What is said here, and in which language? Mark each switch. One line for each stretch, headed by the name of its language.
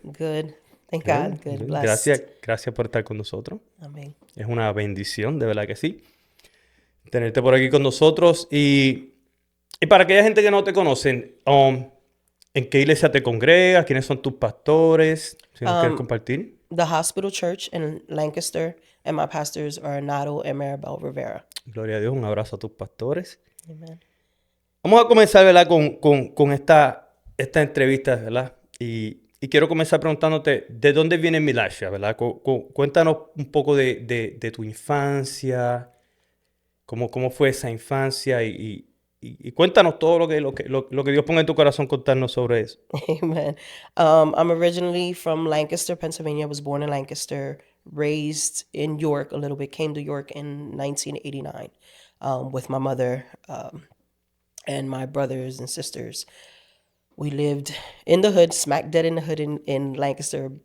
English: Good. Thank God. Good.
Spanish: Gracias,
English: Blessed.
Spanish: gracias por estar con nosotros. Amén. Es una bendición, de verdad que sí, tenerte por aquí con nosotros. Y para aquella gente que no te conocen, ¿en qué iglesia te congregas? ¿Quiénes son tus pastores? Si nos quieres compartir.
English: The Hospital Church in Lancaster, and my pastors are Nato and Maribel Rivera.
Spanish: Gloria a Dios, un abrazo a tus pastores. Amen. Vamos a comenzar, ¿verdad? Con esta entrevista, ¿verdad? Y quiero comenzar preguntándote, ¿de dónde viene Milasha, ¿verdad? Cuéntanos un poco de tu infancia, cómo fue esa infancia y cuéntanos todo lo que Dios ponga en tu corazón contarnos sobre eso. Amen.
English: I'm originally from Lancaster, Pennsylvania. I was born in Lancaster, raised in York a little bit, came to York in 1989 with my mother and my brothers and sisters. We lived in the hood, smack dead in the hood in Lancaster.